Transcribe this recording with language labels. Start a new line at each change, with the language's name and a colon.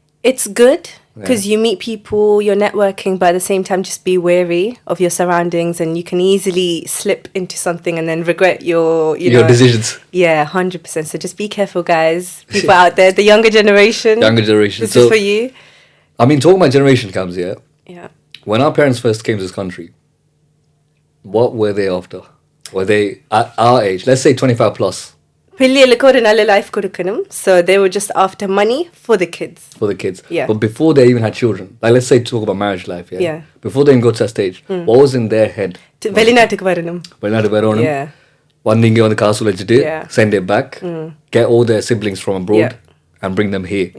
English: It's good because you meet people, you're networking, but at the same time, just be wary of your surroundings, and you can easily slip into something and then regret your decisions. Yeah, 100%. So just be careful, guys. People out there, the younger generation. This is for you. I mean, talking about generation comes here. Yeah. When our parents first came to this country, what were they after? Were they at our age? Let's say 25 plus.
Tamil: பிள்ளைகளுக்கு ஒரு நல்ல life கொடுக்கணும்.
English: So they were just after money for the kids. For the kids. Yeah. But before they even had children, like let's say talk about marriage life, yeah? Yeah. Before they even got to that stage, what was in their head?
Tamil: வெளிநாட்டுக்கு வரணும். வெளிநாட்டு வரணும்.
English: Yeah.
Tamil: வந்து இங்க வந்து காசு வச்சுட்டு
English: Yeah. send it back, get all their siblings from abroad and bring them here,